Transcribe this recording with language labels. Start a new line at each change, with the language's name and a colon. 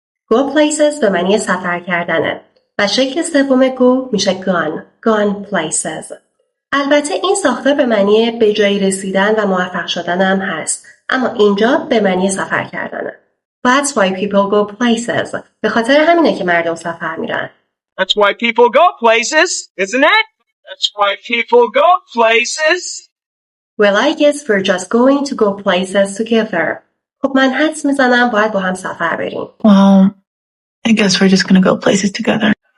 Persian: Go places به معنی سفر کردنه و شکل سوم go میشه
English: gone places.
Persian: البته این ساختار به معنی به جایی رسیدن و موفق شدن هم هست، اما اینجا به معنی سفر کردنه.
English: That's why people go places.
Persian: به خاطر همینه که مردم سفر میرن.
English: That's why people go places, isn't it? That's why people go places. Well, I guess we're just going to go places together.
Persian: خب من حدس میزنم باید با هم سفر بریم.
English: Well, I guess we're just gonna go places together.